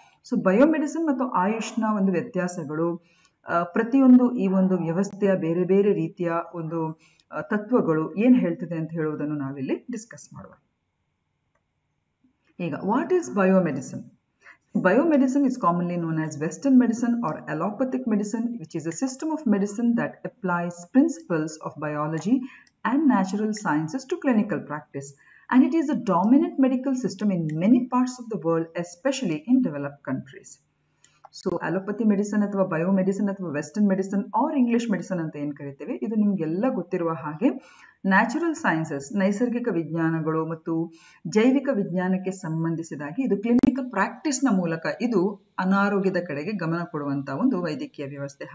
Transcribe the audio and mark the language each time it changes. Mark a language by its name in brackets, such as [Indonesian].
[Kannada] So ಬಯೋಮೆಡಿಸಿನ್ ಮತ್ತು ಆಯುಷ್ನ ಒಂದು ವ್ಯತ್ಯಾಸಗಳು, ಪ್ರತಿಯೊಂದು ಈ ಒಂದು ವ್ಯವಸ್ಥೆಯ ಬೇರೆ ಬೇರೆ ರೀತಿಯ ಒಂದು ತತ್ವಗಳು ಏನ್ ಹೇಳ್ತಿದೆ ಅಂತ ಹೇಳುವುದನ್ನು ನಾವಿಲ್ಲಿ ಡಿಸ್ಕಸ್ ಮಾಡುವ. [English] ಈಗ what is biomedicine? Biomedicine is commonly known as Western medicine or allopathic medicine, which is a system of medicine that applies principles of biology and natural sciences to clinical practice. And it is a dominant medical system in many parts of the world, especially in developed countries. So allopathy medicine [Kannada] ಅಥವಾ ಬಯೋಮೆಡಿಸಿನ್ ಅಥವಾ western medicine R English medicine ಅಂತ ಏನು ಕರಿತೇವೆ, ಇದು ನಿಮಗೆಲ್ಲ ಗೊತ್ತಿರುವ ಹಾಗೆ natural sciences, ನೈಸರ್ಗಿಕ ವಿಜ್ಞಾನಗಳು ಮತ್ತು ಜೈವಿಕ ವಿಜ್ಞಾನಕ್ಕೆ ಸಂಬಂಧಿಸಿದಾಗಿ ಇದು ಕ್ಲಿನಿಕಲ್ ಪ್ರಾಕ್ಟೀಸ್ನ ಮೂಲಕ ಇದು ಅನಾರೋಗ್ಯದ ಕಡೆಗೆ ಗಮನ ಕೊಡುವಂತಹ ಒಂದು ವೈದ್ಯಕೀಯ ವ್ಯವಸ್ಥೆ.